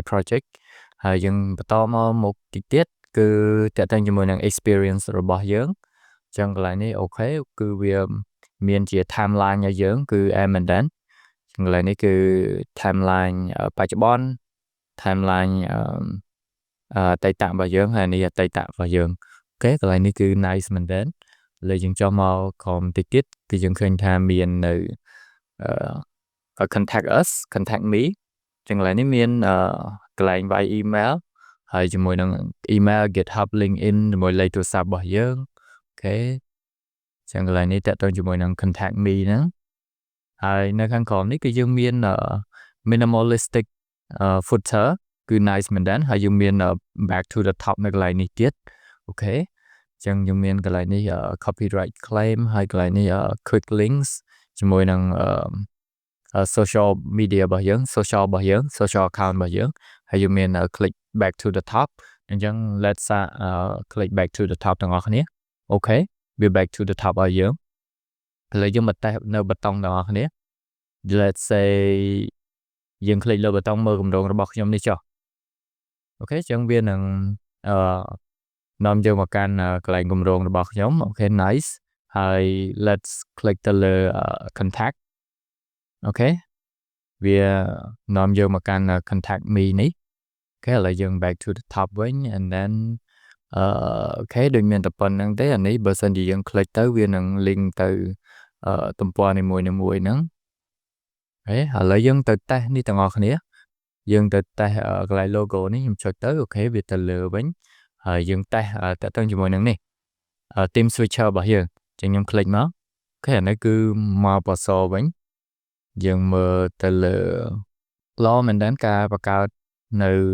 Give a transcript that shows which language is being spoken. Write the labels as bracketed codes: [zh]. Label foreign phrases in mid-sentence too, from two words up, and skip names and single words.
[km] project ហើយយើងបន្តមកមុខតិចទៀតគឺតើតើជាមួយនឹង experience របស់យើងអញ្ចឹងកន្លែងនេះអូខេគឺវាមានជា timeline ឲ្យយើងគឺមែនតើកន្លែងនេះគឺ timeline បច្ចុប្បន្ន timeline អតីតរបស់យើងហើយនេះអតីតរបស់យើងអូខេកន្លែងនេះគឺ nice មែនតើលើយើងចុះមកក្រោមតិចទៀតគឺយើងឃើញថាមាននៅ [en] contact us contact me [km] ចឹងកន្លែងនេះមានកន្លែង by email ហើយជាមួយនឹង email GitHub LinkedIn ជាមួយលេខទូរស័ព្ទរបស់យើងអូខេចឹងកន្លែងនេះតើតើជាមួយនឹង [en] contact me [km] ហ្នឹងហើយនៅខាងក្រោមនេះគឺយើងមាន [en] minimalistic footer [km] គឺ nice មែនតើហើយយើងមាន [en] back to the top [km] នៅកន្លែងនេះទៀតអូខេចឹងយើងមានកន្លែងនេះ [en] copyright claim [km] ហើយកន្លែងនេះ [en] quick links [km] ជាមួយនឹង [en] social media [km] របស់យើង [en] social account [km] របស់យើងហើយយើងមាន [en] click back to the top [km] អញ្ចឹង [en] let's click back to the top [km] ទាំងអស់គ្នាអូខេវា [en] back to the top [km] ឲ្យយើងឥឡូវយើងមកតេស្ត នៅប៊ូតុងទាំងអស់គ្នា [en] let's say [km] យើង click លើប៊ូតុងមើលគម្រោងរបស់ខ្ញុំនេះចុះអូខេអញ្ចឹងវានឹងនាំយើងមកកាន់កន្លែងគម្រោងរបស់ខ្ញុំអូខេ nice ហើយ [en] let's click [km] ទៅលើ contact អូខេវានាំយើងមកកាន់ [en] contact me [km] នេះអូខេឥឡូវយើង [en] back to the top [km] វិញ [en] and then [km] អូខេដូចមានតែប៉ុណ្្នឹងទេអានេះបើសិនជាយើង click ទៅវានឹង link ទៅទំព័រនីមួយៗហ្នឹងឥឡូវយើងទៅតេស្តនេះទាំងអស់គ្នាយើងទៅតេស្តកន្លែង logo នេះខ្ញុំចុចទៅអូខេវាទៅលើវិញហើយយើងតេស្តតទៅជាមួយនឹងនេះ [en] team switcher [km] របស់យើងចឹងខ្ញុំ click មកអូខេអានេះគឺមកពណ៌សវិញយើងមើលទៅលើល្អមែនតើការបង្កើតនៅ